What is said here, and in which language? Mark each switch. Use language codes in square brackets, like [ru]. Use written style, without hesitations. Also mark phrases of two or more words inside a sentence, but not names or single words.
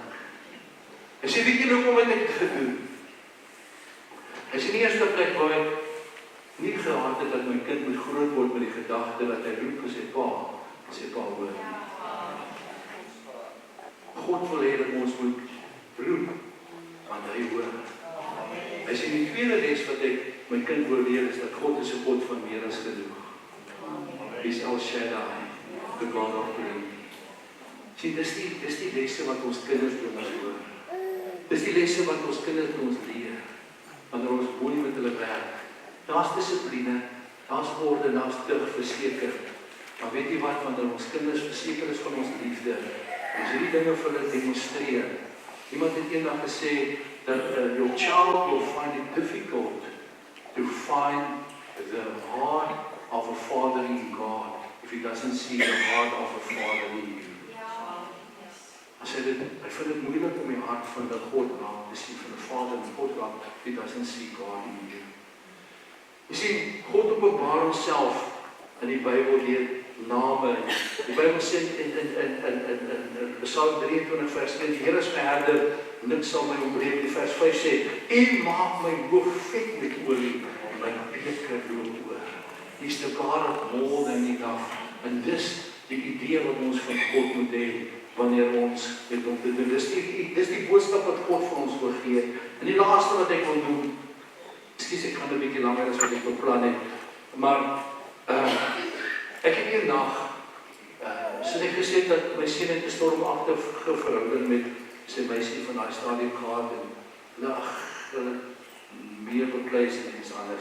[af] Hy sê, weet jy hoekom het ek dit gedoen? Hy sê, die eerste plek waar ek nie gehad het dat my kind moet groot word met die gedagte dat hy roep vir sy pa hoor. God wil hê dat ons moet roep, want hy hoor. Hy sê, die tweede les wat ek my kind wil leer is dat God is 'n God van meer as genoeg. Hy is El Shaddai, [en] the God of plenty. [af] Sien, dis die lesse wat ons kinders doen ons hoor. Dis die lesse wat ons kinders doen ons leer, wanneer ons mooi met hulle werk. Daar's dissipline, daar's orde, daar's tug verseker. Maar weet jy wat, wanneer ons kinders verseker is van ons liefde, ons hierdie dinge vir hulle demonstreer. Iemand het eendag gesê, [en] that your child will find it difficult to find the heart of a father in God, if he doesn't see the heart of a father in you. [af] As hy vind dit moeilik om die hart van die God raak te sien, van die Vader in God raak, [en] if he doesn't see God in you. [af] Jy sien, God openbaar homself in die Bybel deur name. Die Bybel sê in Psalm 23 vers 1, die Here is my herder, niks sal my ontbreek. Die vers 5 sê, U maak my hoof vet met olie, en my beker loop oor. [en] He's the God of more than enough. [af] En dis die idee wat ons van God moet hê, wanneer ons met hom te doen. Dis die boodskap wat God vir ons wil gee. En die laaste wat ek wil doen, ek gaan 'n bietjie langer as wat ek beplan het, maar ek het eendag so net gesê dat my seun het 'n stormagtige verhouding met sy meisie van daai stadium gehad, en hulle meer bekleis en iets anders.